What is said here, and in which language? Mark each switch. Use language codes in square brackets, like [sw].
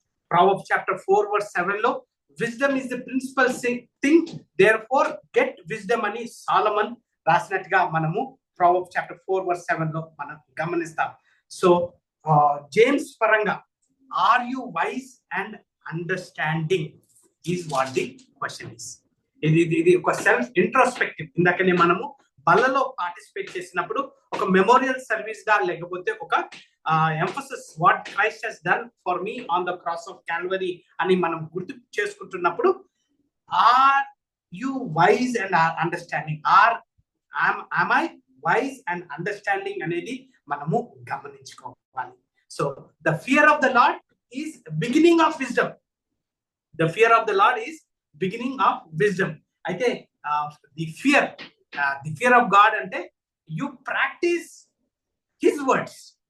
[en] Proverbs chapter 4 verse 7 [te] లో [en] wisdom is the principal thing, therefore get wisdom [te] అని Solomon రాసినట్టుగా మనము [en] Proverbs chapter 4 verse 7 [te] లో మనం గమనిస్తాం. [en] so James [te] పరంగా [en] Are you wise and understanding is what the question is. [te] ఇది ఒక సెల్ఫ్ ఇంట్రోస్పెక్టివ్. ఇందాకనే మనము బల్లలో పార్టిసిపేట్ చేసినప్పుడు ఒక మెమోరియల్ సర్వీస్ గా లేకపోతే ఒక [en] emphasis what Christ has done for me on the cross of Calvary [te] అని మనం గుర్తు చేసుకుంటున్నప్పుడు [en] are you wise and are understanding, am I wise and understanding [te] అనేది మనము గమనించుకోవాలి. [en] So the fear of the Lord is beginning of wisdom. The fear of the Lord is beginning of wisdom. [te] అయితే [en] the fear of God [te] అంటే [en] You practice his words.